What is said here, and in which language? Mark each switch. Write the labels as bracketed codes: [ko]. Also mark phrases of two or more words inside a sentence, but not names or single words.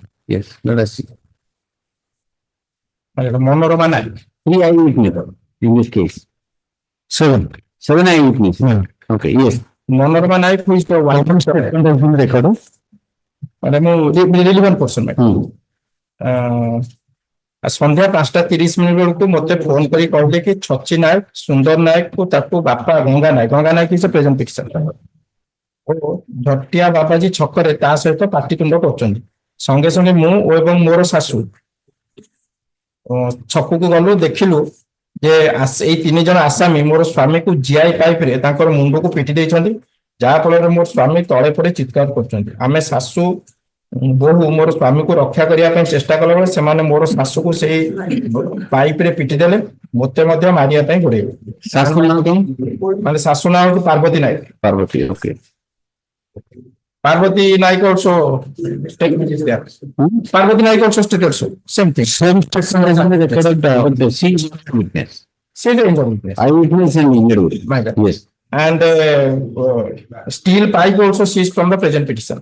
[en] Yes, let us see. My lord, Monorama Naik. 3 eyewitnesses in this case. 7. 7 eyewitnesses. Yeah. Okay, yes. Monorama Naik, who is the wife. Item statement has been recorded. Madam, relevant person, my lord. [or] ସନ୍ଧ୍ୟା 5:30 ବେଳକୁ ମତେ ଫୋନ କରି କହିଲେ କି ଛଚି ନାୟକ ସୁନ୍ଦର ନାୟକକୁ ତାକୁ ବାପା ଗଙ୍ଗା ନାୟକ [en] is present picture [or] ଓ ଝଟିଆ ବାବାଜୀ ଛକରେ ତା ସହିତ ପାଟିତୁଣ୍ଡ କରୁଛନ୍ତି। ସଙ୍ଗେ ସଙ୍ଗେ ମୁଁ ଏବଂ ମୋର ଶାଶୁ ଛକକୁ ଗଲୁ, ଦେଖିଲୁ ଯେ ଏଇ 3 ଜଣ ଆସାମୀ ମୋର ସ୍ୱାମୀକୁ ଜିଆଇ ପାଇପରେ ତାଙ୍କର ମୁଣ୍ଡକୁ ପିଟି ଦେଇଛନ୍ତି, ଯାହା ଫଳରେ ମୋର ସ୍ୱାମୀ ତଳେ ପଡି ଚିତ୍କାର କରୁଛନ୍ତି। ଆମେ ଶାଶୁ ବୋହୂ ମୋର ସ୍ୱାମୀକୁ ରକ୍ଷା କରିବା ପାଇଁ ଚେଷ୍ଟା କଲା ବେଳେ ସେମାନେ ମୋର ଶାଶୁକୁ ସେଇ ପାଇପ ରେ ପିଟି ଦେଲେ, ମତେ ମଧ୍ୟ ମାରିବା ପାଇଁ ଗୋଡେଇଲେ। ଶାଶୁ ନାଁ କଣ? ମାନେ ଶାଶୁ ନାଁ ହଉଛି ପାର୍ବତୀ ନାୟକ। ପାର୍ବତୀ, [en] okay. Parvati Naik also statement is there. Parvati Naik also stated so. Same thing. Same statement has been recorded, but she is not witness. She is injured witness. Eyewitness and injured witness. My God. Yes. And steel pipe also seized from the present petition.